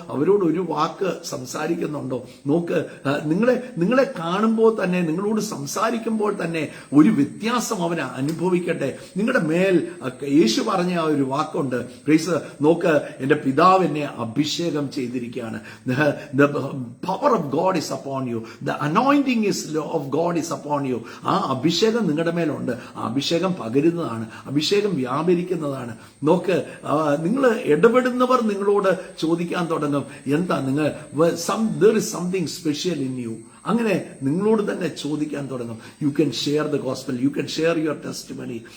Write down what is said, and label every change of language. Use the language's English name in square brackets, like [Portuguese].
[Malayalam] അവരോട് ഒരു വാക്ക് സംസാരിക്കുന്നുണ്ടോ? നോക്ക്, നിങ്ങളെ കാണുമ്പോൾ തന്നെ, നിങ്ങളോട് സംസാരിക്കുമ്പോൾ തന്നെ ഒരു വ്യത്യാസം അവന് അനുഭവിക്കട്ടെ. നിങ്ങളുടെ മേൽ യേശു പറഞ്ഞ ആ ഒരു വാക്കുണ്ട്, പ്ലീസ്. നോക്ക്, എന്റെ പിതാവ് എന്നെ അഭിഷേകം ചെയ്തിരിക്കുകയാണ്. [English] The power of God is upon you. The anointing of God is upon you. [Malayalam] ആ അഭിഷേകം നിങ്ങളുടെ മേലുണ്ട്. ആ അഭിഷേകം പകരുന്നതാണ്, അഭിഷേകം വ്യാപരിക്കുന്നതാണ്. നോക്ക്, നിങ്ങൾ ഇടപെടുന്നവർ നിങ്ങളോട് ചോദിക്കാൻ തുടങ്ങും, എന്താ [English] there is something special in you. [Malayalam] അങ്ങനെ നിങ്ങളോട് തന്നെ ചോദിക്കാൻ തുടങ്ങും. [English] You can share the gospel, you can share your testimony.